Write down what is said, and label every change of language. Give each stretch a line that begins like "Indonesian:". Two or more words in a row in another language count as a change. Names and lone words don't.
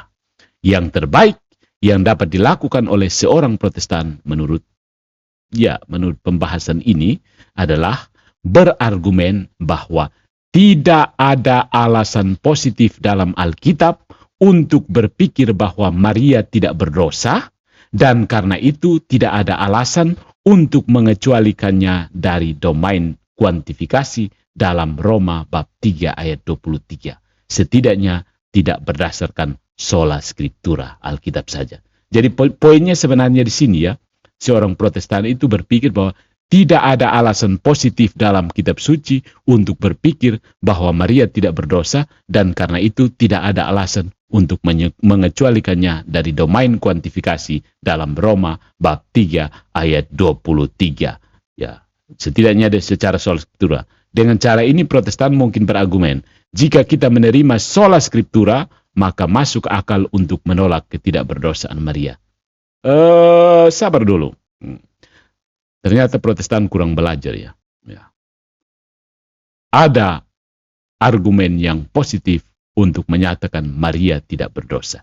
Indonesian: Yang terbaik yang dapat dilakukan oleh seorang Protestan menurut pembahasan ini adalah berargumen bahwa tidak ada alasan positif dalam Alkitab untuk berpikir bahwa Maria tidak berdosa, dan karena itu tidak ada alasan untuk mengecualikannya dari domain kuantifikasi dalam Roma bab 3 ayat 23. Setidaknya tidak berdasarkan
Latin: sola scriptura,
Indonesian: Alkitab saja. Jadi poinnya sebenarnya di sini ya, seorang Protestan itu berpikir bahwa tidak ada alasan positif dalam kitab suci untuk berpikir bahwa Maria tidak berdosa, dan karena itu tidak ada alasan untuk mengecualikannya dari domain kuantifikasi dalam Roma bab 3 ayat 23. Ya, setidaknya secara
Latin: sola scriptura.
Indonesian: Dengan cara ini Protestan mungkin berargumen, jika kita menerima
Latin: sola scriptura,
Indonesian: maka masuk akal untuk menolak ketidakberdosaan Maria. Sabar dulu. Ternyata Protestan kurang belajar ya. Ada argumen yang positif untuk menyatakan Maria tidak berdosa.